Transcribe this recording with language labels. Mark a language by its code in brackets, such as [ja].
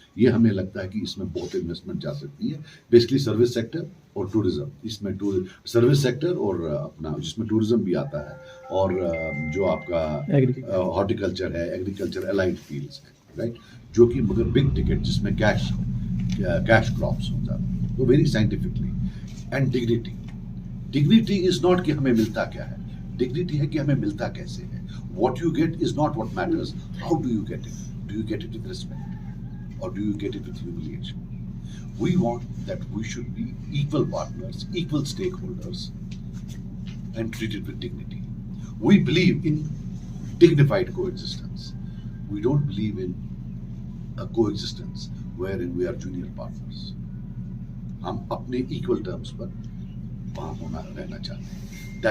[hi] ये हमें लगता है कि इसमें बहुत इन्वेस्टमेंट जा सकती है. बेसिकली सर्विस सेक्टर और टूरिज्म, इसमें सर्विस सेक्टर और अपना जिसमें टूरिज्म भी आता है, और जो आपका हॉर्टिकल्चर है, एग्रीकल्चर, एलाइड फील्ड्स है, राइट, जो कि मगर बिग टिकट जिसमें कैश क्रॉप्स हो जाते हैं. तो very scientifically. [en] and dignity is not [hi] कि हमें मिलता क्या है, डिग्निटी है कि हमें मिलता कैसे है. [en] What you get is not what matters. How do you get it? Do you get it with respect? Or do you get it with humiliation? We want that we should be equal partners, equal stakeholders, and treated with dignity. We believe in dignified coexistence. We don't believe in a coexistence wherein we are junior partners. [hi] हम अपने [en] equal terms [hi] पर वहाँ होना रहना चाहते हैं.